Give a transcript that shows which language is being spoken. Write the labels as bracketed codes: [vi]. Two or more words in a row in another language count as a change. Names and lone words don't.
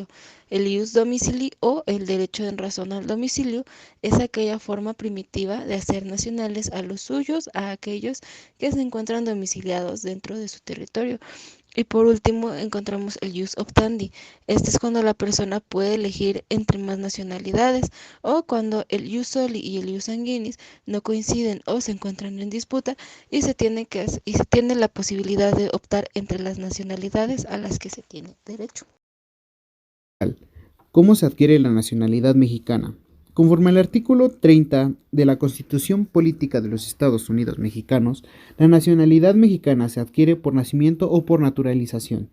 [es] El [la] ius domicili [es] o el derecho en razón al domicilio es aquella forma primitiva de hacer nacionales a los suyos, a aquellos que se encuentran domiciliados dentro de su territorio. Y por último encontramos el [la] jus optandi. [es] Este es cuando la persona puede elegir entre más nacionalidades o cuando el [la] jus soli [es] y el [la] jus sanguinis [es] no coinciden o se encuentran en disputa y se tiene la posibilidad de optar entre las nacionalidades a las que se tiene derecho. ¿Cómo se adquiere la nacionalidad mexicana? Conforme al artículo 30 de la Constitución Política de los Estados Unidos Mexicanos, la nacionalidad mexicana se adquiere por nacimiento o por naturalización.